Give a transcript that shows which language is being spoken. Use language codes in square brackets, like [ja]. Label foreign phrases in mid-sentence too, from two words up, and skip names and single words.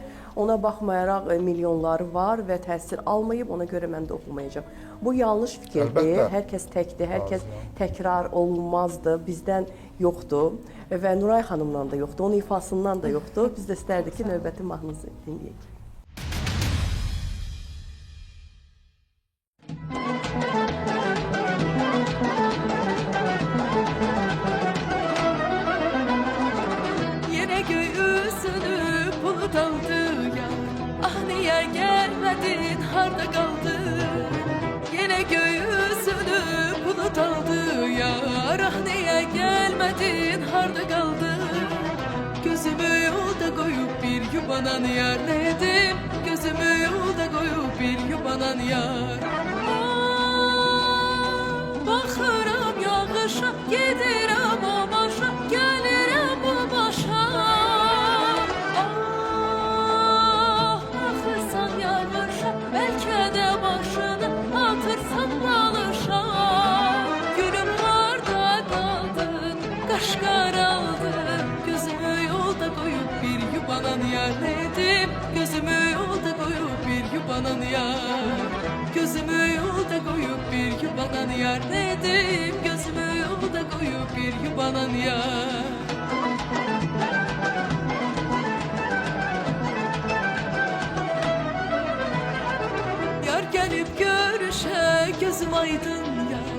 [az] Ona baxmayaraq milyonları var və təhsil almayıb, ona görə mən də oxumayacağam. Bu yanlış fikirdir. Hər kəs təkdir, hər kəs təkrar olunmazdır, bizdən yoxdur və Nuray xanımdan da yoxdur, onun ifasından da yoxdur. Biz də istərdik ki, növbəti mahnımızı dinləyək. [tr] Yine göğsünü bulut aldı ya. Ah niye gelmedin harda kaldın? Yine göğsünü bulut aldı ya. Ah niye gelmedin harda kaldın? Gözümü yolda koyup bir yubanan yar dedim. Gözümü yolda koyup bir yubanan yar. [az] Baxıram yağışa, gedirəm o başa, gəlirəm bu başa. Baxırsan yağışa, bəlkə də başını atırsan balışa. Gülüm harda qaldın, qaş qaraldın, gözümü yolda qoyub bir yubanan yar dedim. Gözümü yolda qoyub bir yubanan yar. [tr] Gözümü yolda koyup bir yubanan yar dedim. Gözümü yolda koyup bir yubanan yar. Yar gelip görüşe gözüm aydın yar.